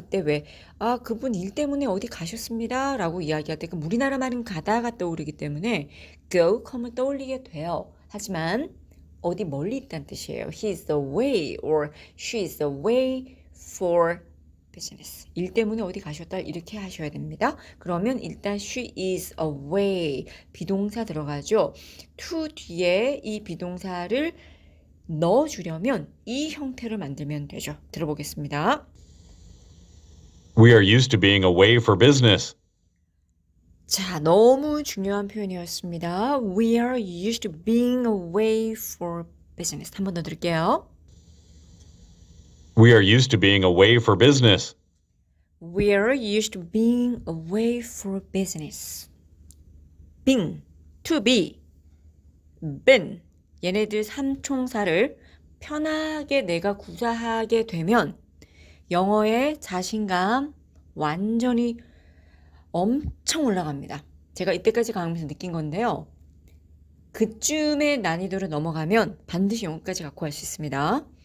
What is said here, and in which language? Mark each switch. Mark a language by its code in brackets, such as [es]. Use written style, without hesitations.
[ko] 그때 왜 그분 일 때문에 어디 가셨습니다 라고 이야기할 때 우리나라 말은 가다가 떠오르기 때문에 go, come을 떠올리게 돼요. 하지만 어디 멀리 있다는 뜻이에요. [en] He is away or she is away for business. [ko] 일 때문에 어디 가셨다 이렇게 하셔야 됩니다. 그러면 일단 [en] she is away [ko] 비동사 들어가죠. to 뒤에 이 비동사를 넣어주려면 이 형태를 만들면 되죠. 들어보겠습니다. [en] We are used to being away for business. [ko] 자, 너무 중요한 표현이었습니다. [en] We are used to being away for business. [ko] 한 번 더 들을게요. [en] We are used to being away for business. We are used to being away for business. being, to be, been. [ko] 얘네들 삼총사를 편하게 내가 구사하게 되면 영어의 자신감 완전히 엄청 올라갑니다. 제가 이때까지 강의하면서 느낀 건데요. 그쯤의 난이도를 넘어가면 반드시 영어까지 갖고 갈 수 있습니다.